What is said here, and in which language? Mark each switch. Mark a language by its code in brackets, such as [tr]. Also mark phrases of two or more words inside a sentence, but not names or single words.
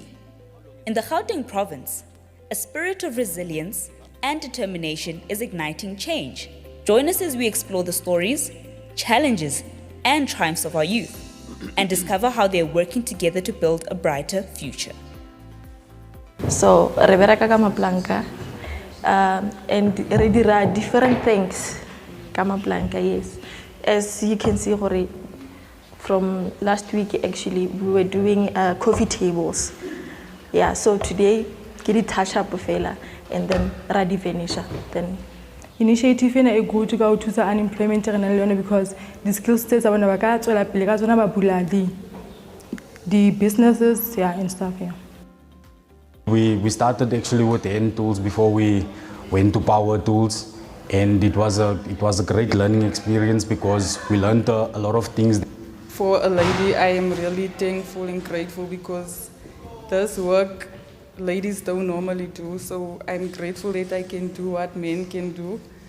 [en] In the Gauteng province, a spirit of resilience and determination is igniting change. Join us as we explore the stories, challenges, and triumphs of our youth, and discover how they are working together to build a brighter future. So, [st] re bereka ka maplanka, and re dira [en] different things [st] ka maplanka, yes. [en] As you can see, from last week, actually, we were doing coffee tables. Yeah, so today, get it touch up fela, and then ready finisher. Then [st] initiative ena e good ka o thusa unemployment re na le yona, [en] because the skill sets [st] abana ba ka tswela pele ka tsona ba bula [en] the businesses, yeah, and stuff, yeah. We started actually with hand tools before we went to power tools, and it was a great learning experience because we learned a lot of things. For a lady, I am really thankful and grateful because this work ladies don't normally do, so I'm grateful that I can do what men can do.